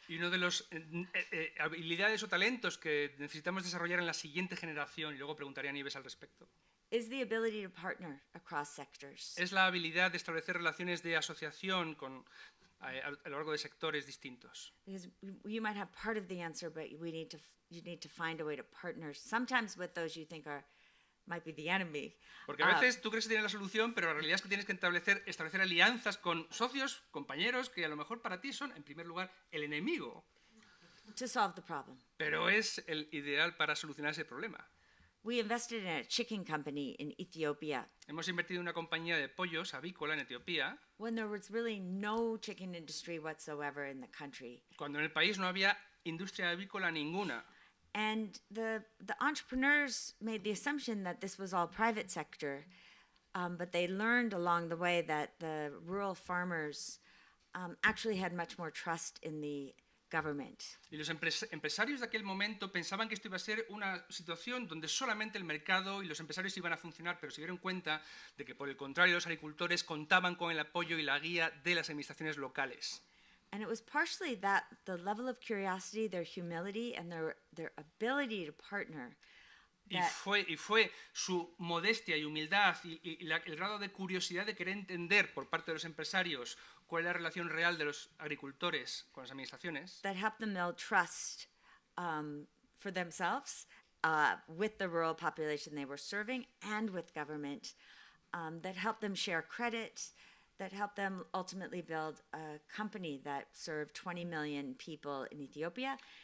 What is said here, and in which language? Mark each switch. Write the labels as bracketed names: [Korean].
[Spanish] Y uno de los habilidades o talentos que necesitamos desarrollar en la siguiente generación, y luego preguntaría a Nieves al respecto, [English] is the ability to partner across sectors. [Spanish] Es la habilidad de establecer relaciones de asociación a lo largo de sectores distintos. [English] Because you might have part of the answer, but you need to find a way to partner. Sometimes with those you think might be the enemy. [Spanish] Porque a veces tú crees que tienes la solución, pero la realidad es que tienes que establecer alianzas con socios, compañeros, que a lo mejor para ti son, en primer lugar, el enemigo. [English] To solve the problem. [Spanish] Pero es el ideal para solucionar ese problema. [English] We invested in a chicken company in Ethiopia. [Spanish] Hemos invertido en una compañía de pollos avícola en Etiopía. [English] When there was really no chicken industry whatsoever in the country. [Spanish] Cuando en el país no había industria avícola ninguna. [English] And the entrepreneurs made the assumption that this was all private sector, but they learned along the way that the rural farmers actually had much more trust in the government. [Spanish] Y los empresarios de aquel momento pensaban que esto iba a ser una situación donde solamente el mercado y los empresarios iban a funcionar, pero se dieron cuenta de que, por el contrario, los agricultores contaban con el apoyo y la guía de las administraciones locales. [English] And it was partially that the level of curiosity, their humility, and their ability to partner. [Spanish] Y fue su modestia y humildad y el grado de curiosidad de querer entender por parte de los empresarios cuál es la relación real de los agricultores con las administraciones. [English] That helped them build trust for themselves with the rural population they were serving and with government. That helped them share credit. That helped them ultimately build a company that served 20 million people in Ethiopia.